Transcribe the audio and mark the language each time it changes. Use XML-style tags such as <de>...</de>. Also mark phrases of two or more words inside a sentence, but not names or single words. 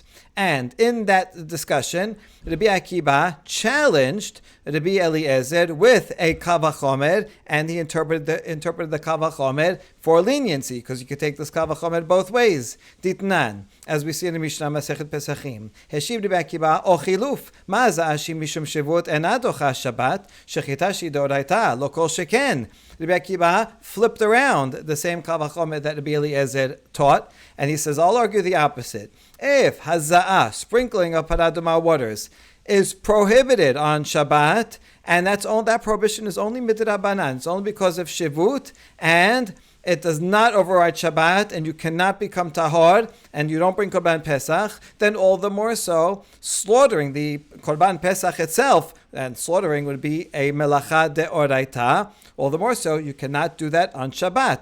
<en>And in that discussion, Rabbi Akiva challenged Rabbi Eliezer with a</en> <he>קל וחומר,</he> <en>and he interpreted the</en> <he>קל וחומר</he> <en>for leniency, because you could take this</en> <he>קל וחומר</he> <en>both ways.</en> <he>Ditnan,</he> <en>as we see in the Mishnah Masechet Pesachim.</en> <he>השיב רבי עקיבא או חילוף, מה זעשים משום שבות אינה דוחה שבת, שחיטה שהיא דאורייתא, לא כל שכן.</he> <en>Rabbi Akiva flipped around the same</en> <he>קל וחומר</he> <en>that Rabbi Eliezer taught, and he says, I'll argue the opposite. If haza'ah, sprinkling of paraduma waters, is prohibited on Shabbat, and that prohibition is only midrabanan, it's only because of shivut, and it does not override Shabbat, and you cannot become tahor, and you don't bring</en> <he>קרבן פסח,</he> <en>then all the more so, slaughtering the</en> <he>קרבן פסח</he> <en>itself, and slaughtering would be a</en> <he>מלאכה דאורייתא,</he> <en>all the more so, you cannot do that on Shabbat.</en>